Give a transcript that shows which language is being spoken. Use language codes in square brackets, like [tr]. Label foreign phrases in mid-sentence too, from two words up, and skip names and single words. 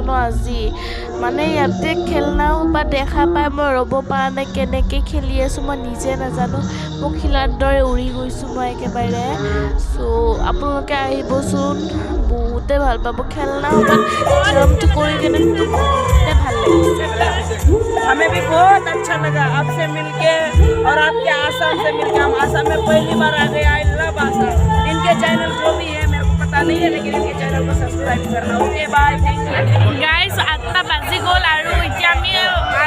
[as] ন আজি মানে ইয়াতে খেলনাও বা দেখা পাই মই ৰ'ব পৰা নাই কেনেকৈ খেলি আছোঁ মই নিজে নাজানো পখিলাৰ দৰে উৰি গৈছোঁ মই একেবাৰে চ' আপোনালোকে আহিবচোন বহুতে ভাল পাব খেলনা জাম্পটো কৰি কিনে বহুতে ভাল লাগিছে [hi] हमें भी बहुत अच्छा लगा आपसे मिलके और आपके आसाम से मिलके हम आसाम में पहली बार आ गए [en] I love Assam [hi] इनके चैनल जो भी है मेरे को पता नहीं है लेकिन इनके चैनल को सब्सक्राइब करना [en] okay bye thank you [as] गाइस 8টা বাজি গ'ল আৰু এতিয়া আমি